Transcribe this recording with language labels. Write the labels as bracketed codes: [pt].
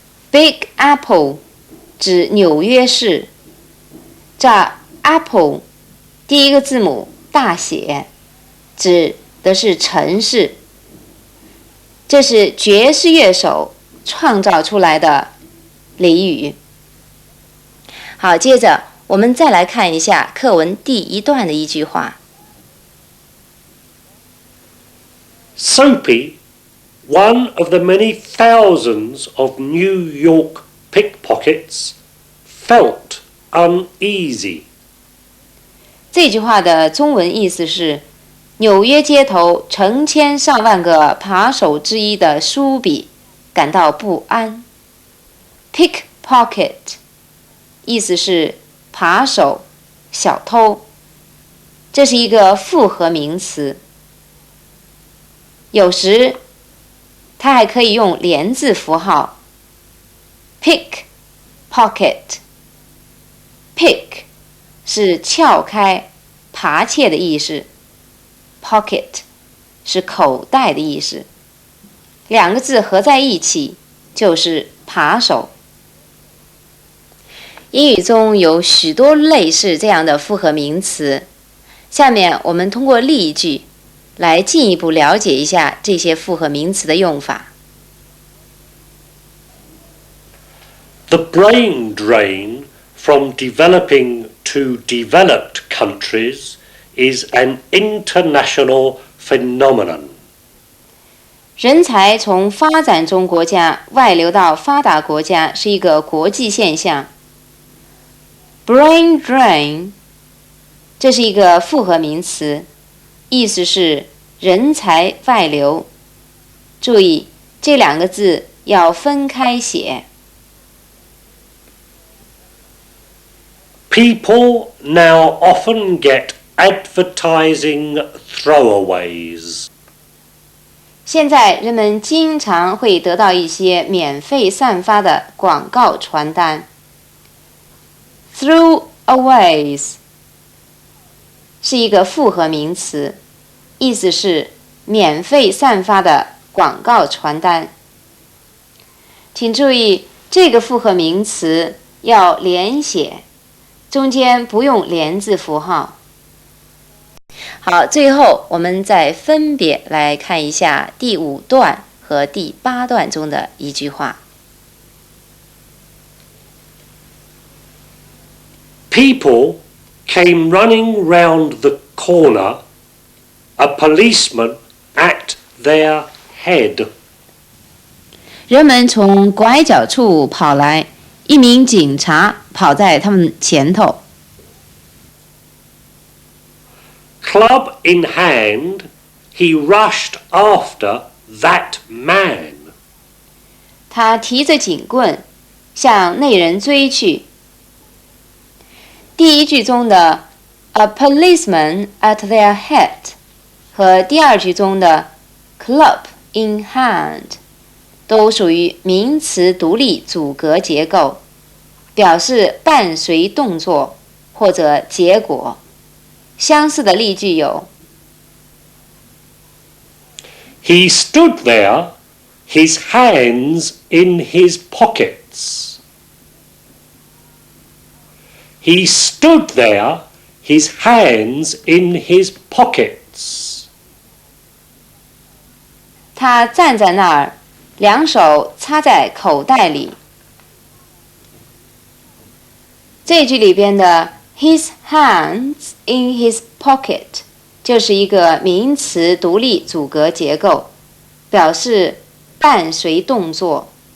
[zh] Big Apple 指纽约市，这 Apple 第一个字母大写，指的是城市。这是爵士乐手创造出来的俚语。好，接着我们再来看一下课文第一段的一句话。 [en] Soapy, one of the many thousands of New York pickpockets, felt uneasy. [zh] 这句话的中文意思是，纽约街头成千上万个扒手之一的苏比感到不安。 Pickpocket 意思是扒手、小偷，这是一个复合名词。有时它还可以用连字符号 pick、pocket。pick 是撬开、扒窃的意思， pocket 是口袋的意思，两个字合在一起就是扒手。英语中有许多类似这样的复合名词，下面我们通过例句来进一步了解一下这些复合名词的用法。 [en] The brain drain from developing to developed countries is an international phenomenon. [zh] 人才从发展中国家外流到发达国家是一个国际现象。 Brain drain 这是一个复合名词，意思是人才外流。注意，这两个字要分开写。 [en] People now often get advertising throwaways. [zh] 现在人们经常会得到一些免费散发的广告传单。 Throwaways 是一个复合名词，意思是免费散发的广告传单。请注意，这个复合名词要连写，中间不用连字符号。好，最后我们再分别来看一下第5段和第8段中的一句话。 [en] People came running round the corner, a policeman at their head. [zh] 人们从拐角处跑来，一名警察跑在他们前头。 [en] Club in hand, he rushed after that man. [zh] 他提着警棍向那人追去。第一句中的 [en] a policeman at their head [zh] 和第二句中的 [en] club in hand [zh] 都属于名词独立阻隔结构，表示伴随动作或者结果。相似的例句有 [en] He stood there, his hands in his pockets. He stood there, his hands in his pockets. [zh] 他站在那儿，两手插在口袋里。这句里边的 [en] his hands in his pocket [zh] 就是一个名词独立阻隔结构，表示伴随动作。